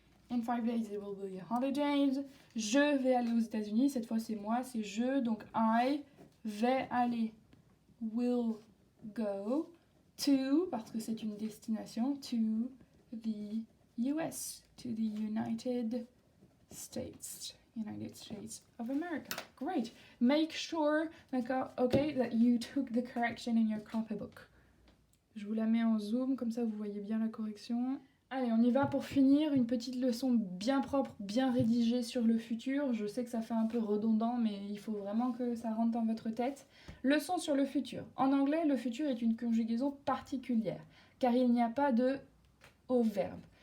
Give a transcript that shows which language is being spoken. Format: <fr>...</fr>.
<en>In 5 days it will be holidays.</en> <fr>Je vais aller aux États-Unis. Cette fois c'est moi, c'est je.</fr> <en>Donc I</en> <fr>vais aller.</fr> <en>Will go to,</en> <fr>parce que c'est une destination,</fr> <en>to the US, to the United States of America. Great. Make sure, d'accord, okay, that you took the correction in your copybook.</en> <fr>Je vous la mets en zoom, comme ça vous voyez bien la correction. Allez, on y va pour finir. Une petite leçon bien propre, bien rédigée sur le futur. Je sais que ça fait un peu redondant, mais il faut vraiment que ça rentre dans votre tête. Leçon sur le futur. En anglais, le futur est une conjugaison particulière, car il n'y a pas de au verbe.</fr>